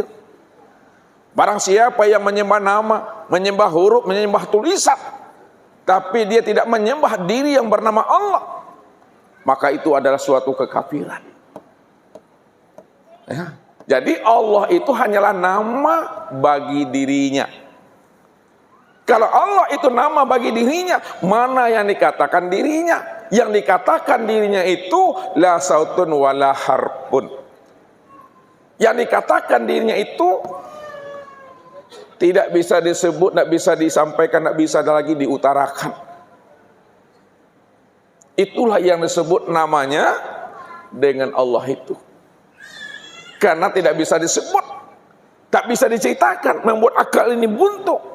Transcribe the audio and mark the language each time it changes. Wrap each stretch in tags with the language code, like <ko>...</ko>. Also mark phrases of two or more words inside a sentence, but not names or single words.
<id>Barang siapa yang menyembah nama, menyembah huruf, menyembah tulisan, tapi dia tidak menyembah diri yang bernama Allah, maka itu adalah suatu kekafiran. Ya. Jadi Allah itu hanyalah nama bagi dirinya. Kalau Allah itu nama bagi dirinya, mana yang dikatakan dirinya? Yang dikatakan dirinya itu</id> <ar>لا صوت ولا حرف.</ar> <id>Yang dikatakan dirinya itu tidak bisa disebut, tidak bisa disampaikan, tidak bisa lagi diutarakan. Itulah yang disebut namanya dengan Allah itu. Karena tidak bisa disebut, tak bisa diceritakan, membuat akal ini buntu.</id>